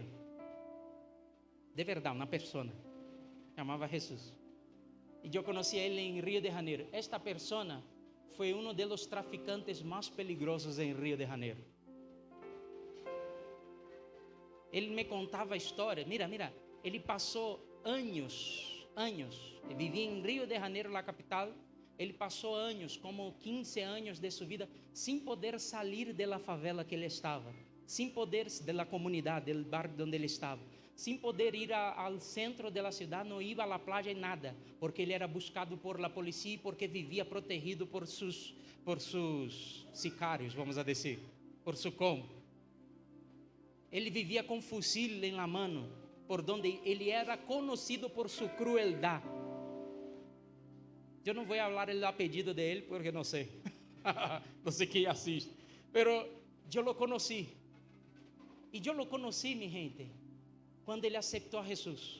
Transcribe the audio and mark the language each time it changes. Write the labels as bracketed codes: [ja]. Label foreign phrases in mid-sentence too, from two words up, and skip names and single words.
[es] De verdad, una persona llamaba Jesús. Y yo conocí a él en Río de Janeiro. Esta persona fue uno de los traficantes más peligrosos en Río de Janeiro. Él me contaba historias. Mira, [pt] ele passou anos, vivia em Rio de Janeiro, [es] la capital. [pt] Ele passou anos, como 15 anos de sua vida, sem poder sair [es] de la favela [pt] que ele estava, sem poder, [es] de la [pt] comunidade, [es] del barrio [pt] onde ele estava, sem poder ir ao centro da cidade, não ia à [es] la playa [pt] e nada, porque ele era buscado [es] por la policía [pt] e porque vivia protegido [es] por sus sicários, [pt] vamos a dizer, [es] por su combo. [pt] Ele vivia com fusil [es] em la mano, por donde [pt] ele era conhecido por sua crueldade. Eu não vou falar o apelido de ele, porque não sei. Não sei quem assiste. Pero eu lo conheci. E eu lo conheci, [es] mi gente, [pt] quando ele aceitou a Jesus.